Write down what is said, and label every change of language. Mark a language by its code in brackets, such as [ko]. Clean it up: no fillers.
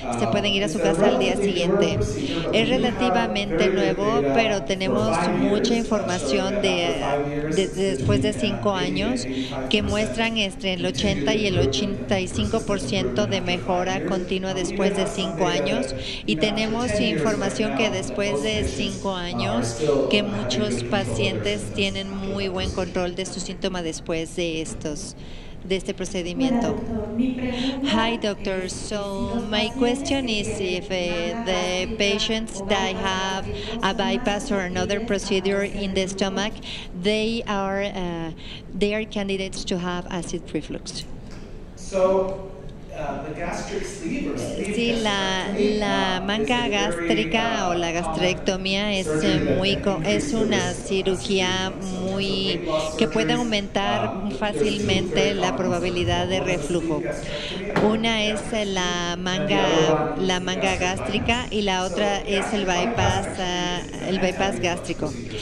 [es] Se pueden ir a su casa al día siguiente. Es relativamente nuevo, pero tenemos mucha información después de 5 años que muestran entre el 80 y el 85% de mejora continua después de 5 años, y tenemos información que después de 5 años que muchos pacientes tienen muy buen control de su síntoma después de este procedimiento. [en] Hi, doctor. So my question is if the patients that have a bypass or another procedure in the stomach, they are candidates to have acid reflux. So the gastric sleeve or sleeve. [es] Sí, la manga gástrica o la gastrectomía es una cirugía que puede aumentar fácilmente la probabilidad de reflujo. Una es la manga gástrica y la otra es el bypass gástrico.